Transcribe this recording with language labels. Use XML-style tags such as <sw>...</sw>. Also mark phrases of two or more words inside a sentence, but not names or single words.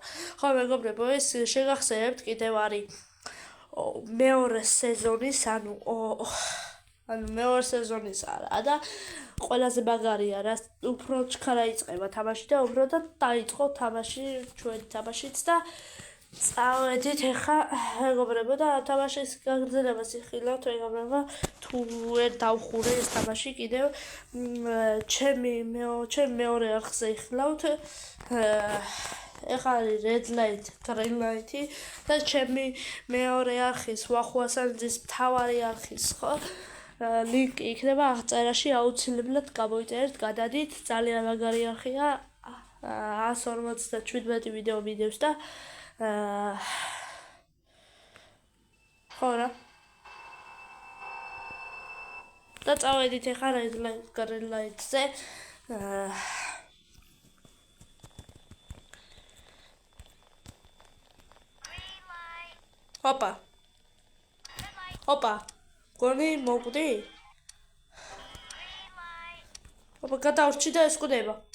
<ka>ხო მეგობრებო, ეს შეგახსენებთ კიდევ არის მეორე სეზონის, ანუ მეორე სეზონის არა და ყველაზე მაგარია, რა უფრო ჩქარა იწყება თამაში და უფრო და დაიწყო თამაში, ჩვენი თამაშიც და წავედით ახლა მეგობრებო და თამაშის გაგრძელებას იხილავთ მეგობრებო, თუ ვერ დავხურე ეს თამაში კიდევ ჩემი მეორე არხზე იხილავთ. ეხლა არის</ka> <en>red light, green light</en> <ka>და ჩემი მეორე არხის ვახო ასანიძის მთავარი არხის ხო ლინკი იქნება აღწერაში, აუცილებლად გამოიწერეთ, გადადით, ძალიან მაგარი არხია, 157 ვიდეო მინებს და ხო რა და წავედით ახლა</ka> <en>red light, green light-</en> <ka>ზე. Ოპა, გონი მოკვდი? ოპა, გადავრჩი და ეს კვდება.</ka>